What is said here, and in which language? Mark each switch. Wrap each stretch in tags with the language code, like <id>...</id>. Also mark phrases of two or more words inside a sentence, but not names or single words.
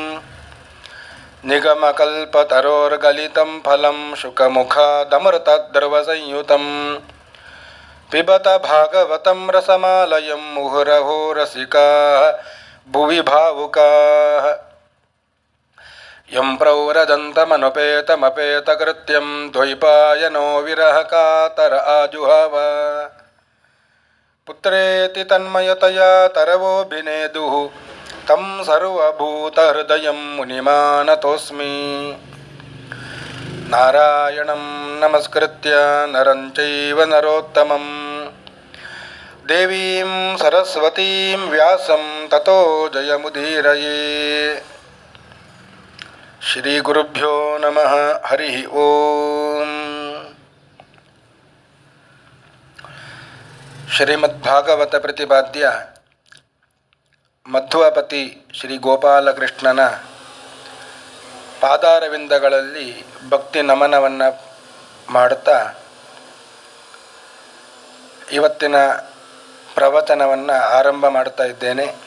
<sa>ನಿಗಮಕಲ್ಪತರೋರ್ಗಲಿತಂ ಫಲಂ ಶುಕಮುಖಾದಮೃತದ್ರವಸಂಯುತಂ ಪಿಬತ ಭಾಗವತಂ ರಸಮಾಲಯಂ ಮುಹುರಹೋ ರಸಿಕಾಃ ಭುವಿ ಭಾವುಕಾಃ. ಯಂ ಪ್ರವ್ರಜन्तಮನುಪೇತಮಪೇತಕೃತ್ಯಂ ದ್ವೈಪಾಯನೋ ವಿರಹಕಾತರ ಆಜುಹಾವ ಪುತ್ರೇತಿ ತನ್ಮಯತಯಾ ತರವೋಭಿನೇದುಃ ತಂ ಸರ್ವಭೂತಹೃದಯಂ ಮುನಿಮಾನತೋಸ್ಮಿ. ನಾರಾಯಣಂ ನಮಸ್ಕೃತ್ಯ ನರಂ ಚೈವ ನರೋತ್ತಮಂ ದೇವೀಂ ಸರಸ್ವತೀಂ ವ್ಯಾಸಂ ತತೋ ಜಯಮುದೀರಯೇ. ಶ್ರೀ ಗುರುಭ್ಯೋ ನಮಃ. ಹರಿ ಓಂ.</sa> <kn>ಶ್ರೀಮದ್ಭಾಗವತ ಪ್ರತಿಪಾದ್ಯ ಮಧ್ವಪತಿ ಶ್ರೀ ಗೋಪಾಲಕೃಷ್ಣನ ಪಾದಾರವಿಂದಗಳಲ್ಲಿ ಭಕ್ತಿ ನಮನವನ್ನು ಮಾಡುತ್ತಾ ಇವತ್ತಿನ ಪ್ರವಚನವನ್ನು ಆರಂಭ ಮಾಡ್ತಾ ಇದ್ದೇನೆ.</kn>